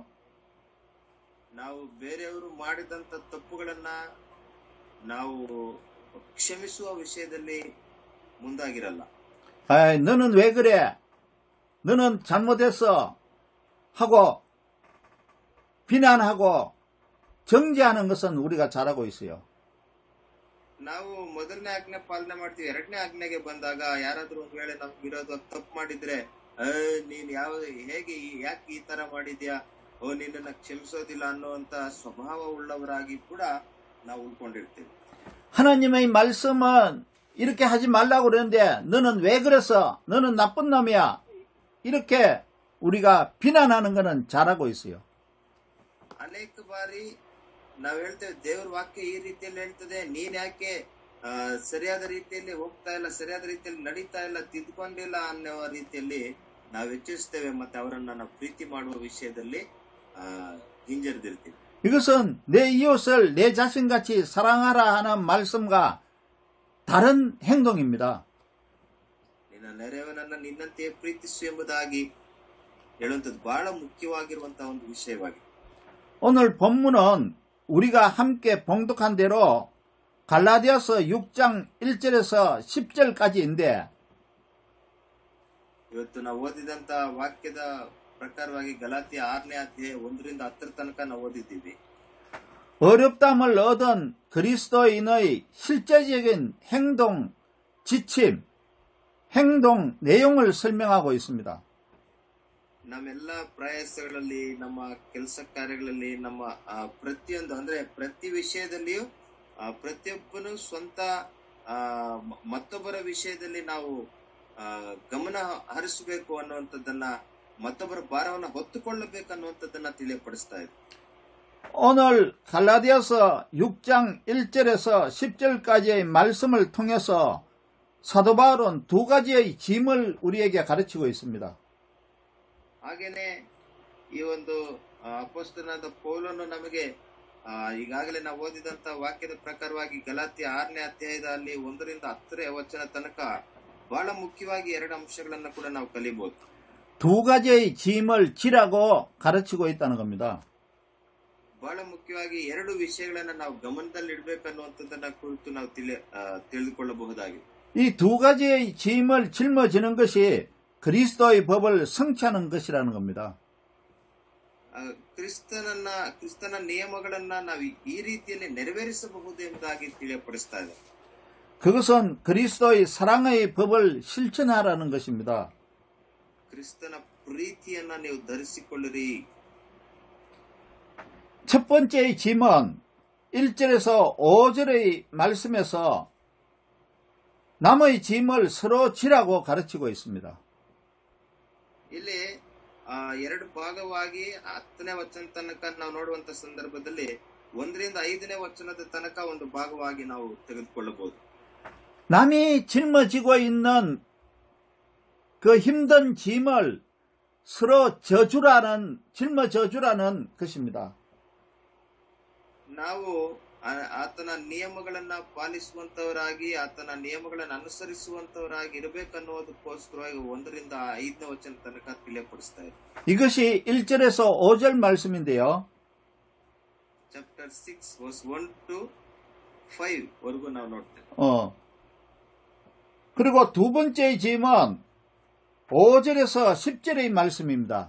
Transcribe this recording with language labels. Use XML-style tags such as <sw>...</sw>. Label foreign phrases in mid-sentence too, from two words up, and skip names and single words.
<kn>ನಾವು ಬೇರೆಯವರು ಮಾಡಿದಂತ ತಪ್ಪುಗಳನ್ನ ನಾವು ಕ್ಷಮಿಸುವ ವಿಷಯದಲ್ಲಿ ಮುಂದಾಗಿರಲ್ಲ.</kn> <ko>너는 왜 그래? 너는 잘못했어 하고 비난하고 정죄하는 것은 우리가 잘하고 있어요.</ko> <kn>ನಾವು ಮೊದಲನೇ ಆಜ್ಞೆ ಪಾಲನೆ ಮಾಡ್ತೀವಿ. ಎರಡನೇ ಆಜ್ಞೆಗೆ ಬಂದಾಗ ಯಾರಾದ್ರೂ ಒಂದ್ ವೇಳೆ ನಮ್ಗೆ ವಿರೋಧ ತಪ್ಪು ಮಾಡಿದ್ರೆ ನೀನ್ ಯಾಕೆ ಈ ತರ ಮಾಡಿದ್ಯಾ, ನಿನ್ನನ್ನ ಕ್ಷಮಿಸೋದಿಲ್ಲ ಅನ್ನುವಂತ ಸ್ವಭಾವ ಉಳ್ಳವರಾಗಿ ಕೂಡ ನಾವು ಉಳ್ಕೊಂಡಿರ್ತೀವಿ.</kn> <ko>하나님의 말씀은 이렇게 하지 말라고 그러는데 너는 왜 그랬어? 너는 나쁜 놈이야. 이렇게 우리가 비난하는 것은 잘하고 있어요.</ko> <kn>ಅನೇಕ ಬಾರಿ ನಾವ್ ಹೇಳ್ತೇವೆ ದೇವ್ರ ವಾಕ್ಯ ಈ ರೀತಿಯಲ್ಲಿ ಹೇಳ್ತದೆ, ನೀನ್ ಯಾಕೆ ಸರಿಯಾದ ರೀತಿಯಲ್ಲಿ ಹೋಗ್ತಾ ಇಲ್ಲ, ಸರಿಯಾದ ರೀತಿಯಲ್ಲಿ ನಡೀತಾ ಇಲ್ಲ, ತಿದ್ಕೊಂಡಿಲ್ಲ ಅನ್ನೋ ರೀತಿಯಲ್ಲಿ ನಾವು ಹೆಚ್ಚಿಸ್ತೇವೆ. ಮತ್ತೆ ಅವರನ್ನ ನಾವು ಪ್ರೀತಿ ಮಾಡುವ ವಿಷಯದಲ್ಲಿ ಹಿಂಜರಿದಿರ್ತೀವಿ.</kn> <ko>이것은 내 이웃을 내 자신같이 사랑하라 하는 말씀과 다른 행동입니다.</ko> <kn>ನಿನ್ನ ನೆರೆಯವನನ್ನ ನಿನ್ನಂತೆಯೇ ಪ್ರೀತಿಸು ಎಂಬುದಾಗಿ ಹೇಳುವಂಥದ್ದು ಬಹಳ ಮುಖ್ಯವಾಗಿರುವಂತಹ ಒಂದು ವಿಷಯವಾಗಿದೆ.</kn> <ko>오늘 본문은 우리가 함께 봉독한 대로 갈라디아서 6장 1절에서 10절까지인데</ko> <kn>ಇವತ್ತು ನಾವು ಓದಿದಂತ ವಾಕ್ಯದ ಪ್ರಕಾರವಾಗಿ ಗಲಾತ್ಯ 6ನೇ ಅಧ್ಯಾಯ 1ರಿಂದ 10 ತನಕ ನಾವು ಓದಿದ್ದೀವಿ.</kn> <ko>어렵담을 얻은 그리스도인의 실제적인 행동 지침, 행동 내용을 설명하고 있습니다.</ko> <kn>ನಮ್ಮೆಲ್ಲ ಪ್ರಯಾಸಗಳಲ್ಲಿ, ನಮ್ಮ ಕೆಲಸ ಕಾರ್ಯಗಳಲ್ಲಿ, ನಮ್ಮ ಪ್ರತಿಯೊಂದು ಅಂದ್ರೆ ಪ್ರತಿ ವಿಷಯದಲ್ಲಿಯೂ ಪ್ರತಿಯೊಬ್ಬನು ಸ್ವಂತ ಮತ್ತೊಬ್ಬರ ವಿಷಯದಲ್ಲಿ ನಾವು ಗಮನ ಹರಿಸಬೇಕು ಅನ್ನುವಂಥದ್ದನ್ನ, ಮತ್ತೊಬ್ಬರ ಭಾರವನ್ನು ಹೊತ್ತುಕೊಳ್ಳಬೇಕು ಅನ್ನುವಂಥದ್ದನ್ನ ತಿಳಿಯಪಡಿಸ್ತಾ ಇದೆ.</kn> <ko>오늘 갈라디아서 6장 1절에서 10절까지의 말씀을 통해서 사도 바울은 두 가지의 짐을 우리에게 가르치고 있습니다.</ko> <kn>ಹಾಗೇನೆ ಈ ಒಂದು ಅಪೊಸ್ತಲನಾದ ಪೌಲನು ನಮಗೆ ಈಗಾಗಲೇ ನಾವು ಓದಿದಂತ ವಾಕ್ಯದ ಪ್ರಕಾರವಾಗಿ ಗಲಾತ್ಯ 6ನೇ ಅಧ್ಯಾಯದಲ್ಲಿ 1ರಿಂದ 10ರ ವಚನ ತನಕ ಬಹಳ ಮುಖ್ಯವಾಗಿ 2 ಅಂಶಗಳನ್ನ ಕೂಡ ನಾವು ಕಲಿಬಹುದು.</kn> <ko>두 가지의 짐을 지라고 가르치고 있다는 겁니다.</ko> <kn>ಬಹಳ ಮುಖ್ಯವಾಗಿ ಎರಡು ವಿಷಯಗಳನ್ನ ನಾವು ಗಮನದಲ್ಲಿ ಇಡಬೇಕನ್ನುವಂಥದ್ದನ್ನ ಕುರಿತು ನಾವು ತಿಳಿದುಕೊಳ್ಳಬಹುದಾಗಿದೆ.</kn> <ko>이 두 가지의 짐을 짊어지는 것이 그리스도의 법을 성취하는 것이라는 겁니다.</ko> <kn>ಕ್ರಿಸ್ತನ ನಿಯಮಗಳನ್ನ ನಾವು ಈ ರೀತಿಯಲ್ಲಿ ನೆರವೇರಿಸಬಹುದು ಎಂಬುದಾಗಿ ತಿಳಿಯಪಡಿಸ್ತಾ ಇದೆ.</kn> <ko>그것은 그리스도의 사랑의 법을 실천하라는 것입니다.</ko> <kn>ಕ್ರಿಸ್ತನ ಪ್ರೀತಿಯನ್ನ ನೀವು ಧರಿಸಿಕೊಳ್ಳಿರಿ.</kn> <ko>첫 번째의 짐은 1절에서 5절의 말씀에서 남의 짐을 서로 지라고 가르치고 있습니다.</ko> <kn>ಇಲ್ಲಿ ಎರಡು ಭಾಗವಾಗಿ 10ನೇ ವಚನ ತನಕ ನಾವು ನೋಡುವಂತ ಸಂದರ್ಭದಲ್ಲಿ 1ರಿಂದ 5ನೇ ವಚನದ ತನಕ ಒಂದು ಭಾಗವಾಗಿ ನಾವು ತೆಗೆದುಕೊಳ್ಳಬಹುದು.</kn> <ko>남이 짊어지고 있는 그 힘든 짐을 서로 짊어져주라는 것입니다.</ko> <kn>ನಾವು ಆತನ ನಿಯಮಗಳನ್ನ ಪಾಲಿಸುವಂತವರಾಗಿ ಆತನ ನಿಯಮಗಳನ್ನು ಅನುಸರಿಸುವಂತವರಾಗಿ ಇರಬೇಕನ್ನುವುದಕ್ಕೋಸ್ಕರವಾಗಿ 1ರಿಂದ 5ನೇ ವಚನ ತನಕ ತಿಳಿಯಪಡಿಸ್ತಾ ಇದೆ.</kn> <ko>이것이 1절에서 5절 말씀인데요.</ko> <en>chapter 6 verse 1 to 5</en> <kn>ವರೆಗೂ ನಾವು ನೋಡ್ತೇವೆ.</kn> <ko>그리고 두 번째 짐은 5절에서 10절의 말씀입니다.</ko>